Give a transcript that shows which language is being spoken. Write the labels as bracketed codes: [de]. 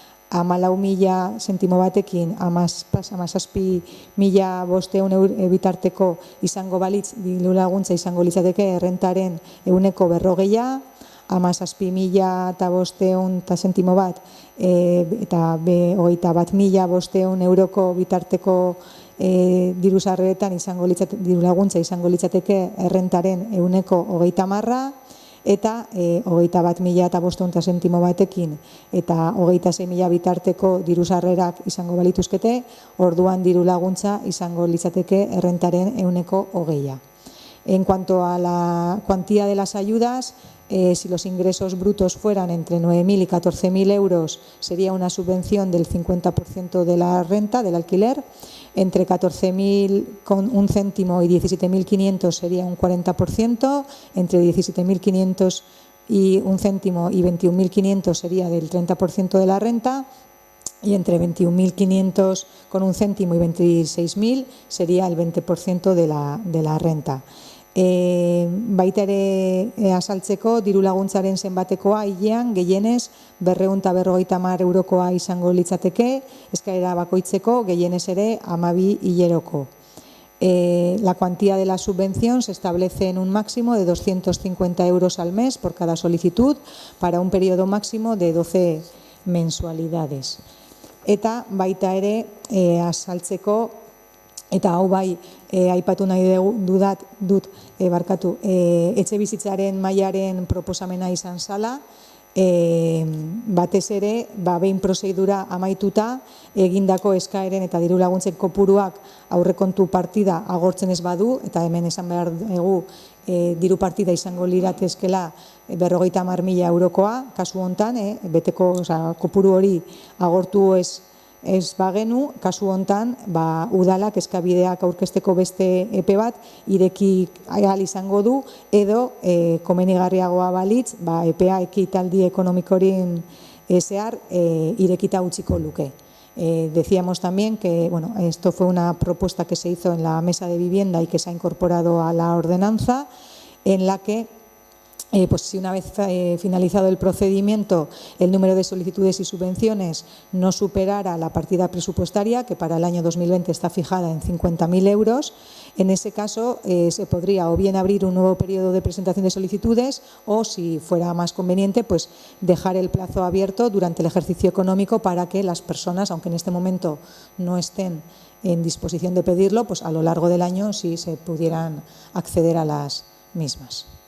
[eu] 14.000 zentimo batekin 17.500 bitarteko izango balitz diru laguntza izango litzateke errentaren 50%, 17.500 zentimo bat eta 21.500 euroko bitarteko diru sarreretan diru laguntza izango litzateke errentaren 50%, eta 21.500 zentimo batekin eta 26.000 bitarteko diru sarrerak izango balituzkete, orduan diru laguntza izango litzateke errentaren 20%. [es] En cuanto a la cuantía de las ayudas, si los ingresos brutos fueran entre 9.000 y 14.000 euros, sería una subvención del 50% de la renta, del alquiler. Entre 14.000 con un céntimo y 17.500 sería un 40%. Entre 17.500 y un céntimo y 21.500 sería del 30% de la renta. Y entre 21.500 con un céntimo y 26.000 sería el 20% de la renta. [eu] Baita ere azaltzeko diru laguntzaren zenbatekoa hilean gehienez 250 eurokoa izango litzateke, eskaera bakoitzeko gehienez ere 12 hileroko. [es] La cuantía de la subvención se establece en un máximo de 250 euros al mes por cada solicitud para un periodo máximo de 12 mensualidades. [eu] Eta baita ere azaltzeko eta hau bai aipatu nahi dut etxe bizitzaren mailaren proposamena izan zala, batez ere, behin prozedura amaituta, egindako eskaeren eta diru laguntzen kopuruak aurrekontu partida agortzen ez badu, eta hemen esan behar dugu diru partida izango liratezkela 50.000 eurokoa, kasu hontan, beteko kopuru hori agortu ez bagenu, kasu hontan, udalak eskabideak aurkezteko beste epe bat ireki ahal izango du, edo komenigarriagoa balitz, epea ekitaldi ekonomikorin zehar irekita utziko luke. [es] Decíamos también que esto fue una propuesta que se hizo en la mesa de vivienda y que se ha incorporado a la ordenanza, en la que si una vez finalizado el procedimiento el número de solicitudes y subvenciones no superara la partida presupuestaria, que para el año 2020 está fijada en 50.000 euros, en ese caso se podría o bien abrir un nuevo periodo de presentación de solicitudes o, si fuera más conveniente, pues dejar el plazo abierto durante el ejercicio económico para que las personas, aunque en este momento no estén en disposición de pedirlo, pues a lo largo del año sí se pudieran acceder a las mismas.